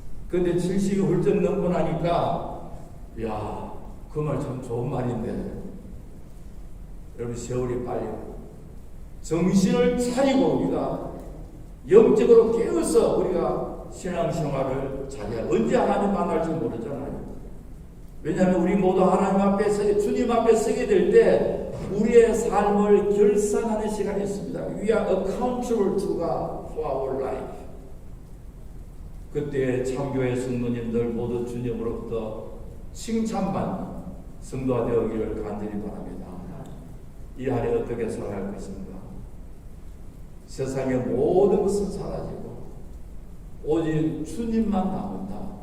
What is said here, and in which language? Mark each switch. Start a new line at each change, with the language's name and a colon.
Korean: 근데 70이 훌쩍 넘고 나니까 야, 그 말 참 좋은 말인데 여러분 세월이 빨리 정신을 차리고 우리가 영적으로 깨어서 우리가 신앙생활을 잘해야 언제 하나님 만날지 모르잖아요. 왜냐하면 우리 모두 하나님 앞에 서게 주님 앞에 서게 될 때 우리의 삶을 결산하는 시간이 있습니다.
English: We are accountable to God for our life.
Korean: 그때 참교회 성도님들 모두 주님으로부터 칭찬받는 성도가 되어기를 간절히 바랍니다. 이 한해 어떻게 살아갈 것인가? 세상의 모든 것은 사라지고 오직 주님만 남는다.